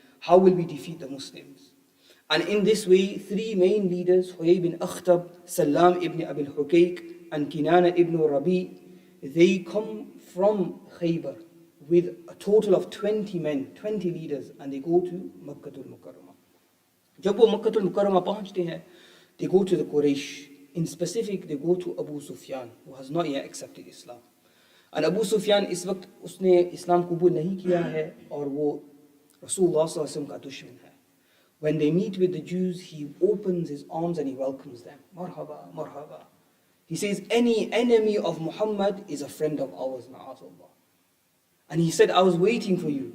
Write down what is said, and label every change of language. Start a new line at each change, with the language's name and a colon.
English: How will we defeat the Muslims? And in this way, 3 main leaders, Huyay bin Akhtab, Salam ibn Abil Hukayk, and Kinana ibn Rabi, they come from Khaybar with a total of 20 men, 20 leaders, and they go to Makkah al-Mukarramah.
Hindi: जब वो मक्का मुकर्रमा पहुंचते हैं,
English: they go to the Quraysh. In specific, they go to Abu Sufyan, who has not yet accepted Islam.
Hindi: And Abu Sufyan इस वक्त उसने इस्लाम कबूल नहीं किया है और वो Rasulullah sallallahu alaihi wasallam का दुश्मन है.
English: When they meet with the Jews, he opens his arms and he welcomes them. Marhaba, marhaba. He says, any enemy of Muhammad is a friend of ours, ma'azallah. And he said, I was waiting for you.